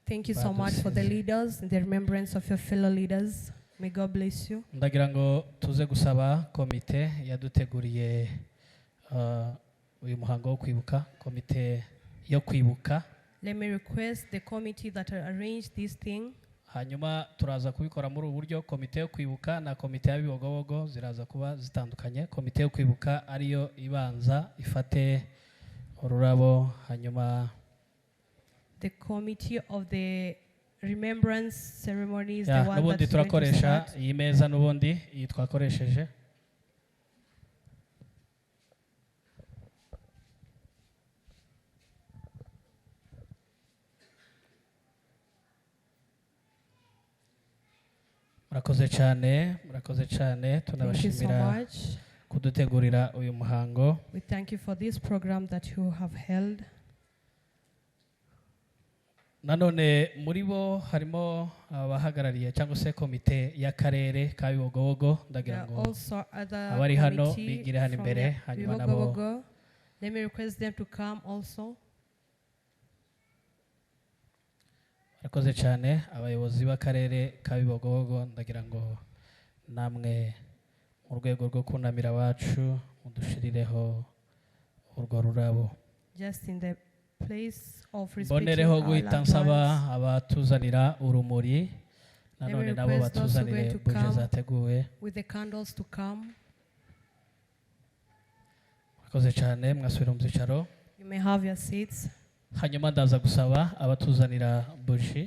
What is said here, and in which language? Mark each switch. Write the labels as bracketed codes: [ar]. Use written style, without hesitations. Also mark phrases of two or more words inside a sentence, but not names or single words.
[en] Thank you so much for the leaders and the remembrance of your fellow leaders. May God bless you. [rw] ndagira ngo tuze gusaba komite yaduteguriye uyu muhango wo kwibuka, komite yo kwibuka. [en] Let me request the committee that arranged this thing. [rw] Hanyuma turaza kubikora muri ubu buryo. Komite yo kwibuka na komite ya Bibogobogo ziraza kuba zitandukanye. Komite yo kwibuka ariyo ibanza ifate ururabo, hanyuma [en] The committee of the remembrance ceremony is the one [rw] n'ubundi [en] that's going to [rw] turakoresha [en] start. [rw] iyi meza, n'ubundi iyi twakoresheje. murakoze cyane [en] Thank you so [rw] tunabashimira [en] much. [rw] kudutegurira uyu muhango. [en] We thank you for this program that you have held. [rw] Nanone muri bo harimo abahagarariye cyangwa se komite y'akarere ka Bibogobogo. [en] There [rw] Ndagira [en] are [rw] ngo [en] also other [rw] abari hano [en] committee [rw] bigire hano [en] from [rw] imbere, hanyuma nabo [en] Bibogobogo. Let me request them to come also. [rw] murakoze cyane abayobozi b'akarere ka Bibogobogo. Ndagira ngo namwe mu rwego rwo kunamira abacu mudushirireho urwo rurabo. [en] Just in the place of respecting [rw] mbonereho [en] our [rw] guhita [en] loved [rw] nsaba [en] ones. [rw] abatuzanira urumuri, nanone nabo [en] request those who are [rw] batuzanire [en] going to [rw] buje [en] come [rw] zateguwe. [en] With the candles to come. [rw] murakoze cyane, mwasubira mu byicaro. [en] You may have your seats. [rw] Hanyuma ndaza gusaba abatuzanira buji.